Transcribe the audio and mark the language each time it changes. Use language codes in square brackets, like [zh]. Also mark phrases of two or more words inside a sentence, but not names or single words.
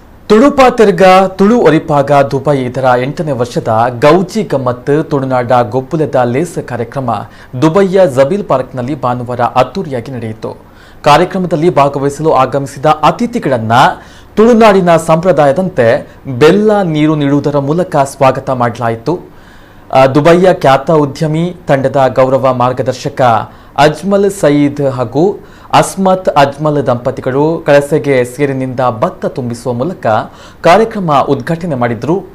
[kn] ತುಳುಪಾತೆರ್ಗ ತುಳು ಒರಿಪಾಗ ದುಬೈ ಇದರ 8ನೇ ವರ್ಷದ ಗೌಜಿ ಗಮ್ಮತ್ ತುಳುನಾಡ ಗೊಬ್ಬುಲದ ಲೇಸ್ ಕಾರ್ಯಕ್ರಮ ದುಬೈಯ ಜಬೀಲ್ ಪಾರ್ಕ್ನಲ್ಲಿ ಭಾನುವಾರ ಅದ್ದೂರಿಯಾಗಿ ನಡೆಯಿತು. ಕಾರ್ಯಕ್ರಮದಲ್ಲಿ ಭಾಗವಹಿಸಲು ಆಗಮಿಸಿದ ಅತಿಥಿಗಳನ್ನ ತುಳುನಾಡಿನ ಸಂಪ್ರದಾಯದಂತೆ ಬೆಲ್ಲ ನೀರು ನೀಡುವುದರ ಮೂಲಕ ಸ್ವಾಗತ ಮಾಡಲಾಯಿತು. ದುಬೈಯ ಖ್ಯಾತ ಉದ್ಯಮಿ ತಂಡದ ಗೌರವ ಮಾರ್ಗದರ್ಶಕ ಅಜ್ಮಲ್ ಸಯೀದ್ ಹಾಗೂ ಅಸ್ಮತ್ ಅಜ್ಮಲ್ ದಂಪತಿಗಳು ಕಳಸೆಗೆ ಸೇರಿನಿಂದ ಭತ್ತ ತುಂಬಿಸುವ ಮೂಲಕ ಕಾರ್ಯಕ್ರಮ ಉದ್ಘಾಟನೆ ಮಾಡಿದರು.